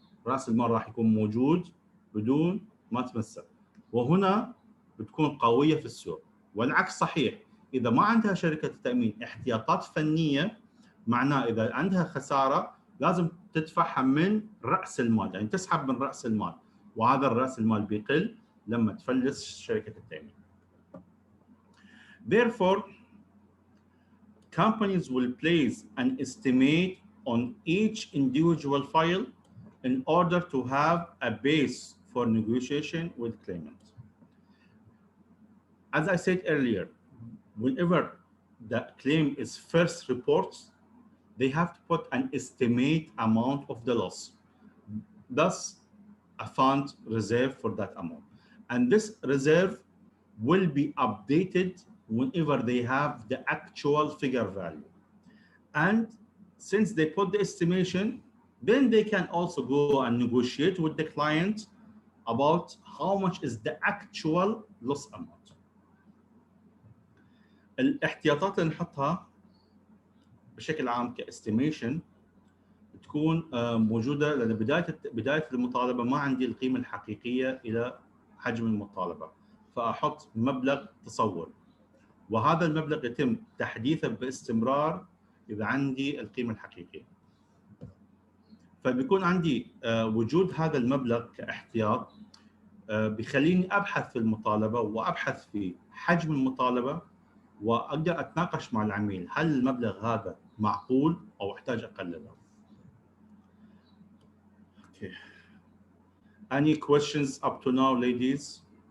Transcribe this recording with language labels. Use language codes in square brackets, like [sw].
[ar] رأس المال راح يكون موجود بدون ما تمسه، وهنا بتكون قوية في السوق. والعكس صحيح، إذا ما عندها شركة التأمين احتياطات فنية، معناه إذا عندها خسارة لازم تدفعها من رأس المال، يعني تسحب من رأس المال، وهذا الرأس المال بيقل لما تفلس شركة التأمين. [en] Therefore, companies will place an estimate on each individual file in order to have a base for negotiation with claimants. As I said earlier, whenever the claim is first reported, they have to put an estimate amount of the loss, thus a fund reserve for that amount. And this reserve will be updated whenever they have the actual figure value. And since they put the estimation, then they can also go and negotiate with the client about how much is the actual loss amount. [ar] الاحتياطات اللي نحطها بشكل عام كاستيميشن تكون موجوده، لان بدايه المطالبه ما عندي القيمه الحقيقيه الى حجم المطالبه، فاحط مبلغ تصور، وهذا المبلغ يتم تحديثه باستمرار اذا عندي القيمه الحقيقيه. فبيكون عندي وجود هذا المبلغ كاحتياط بيخليني ابحث في المطالبه وابحث في حجم المطالبه، واقدر اتناقش مع العميل هل المبلغ هذا معقول او احتاج اقلله. [en] Okay. Any questions up to now, ladies?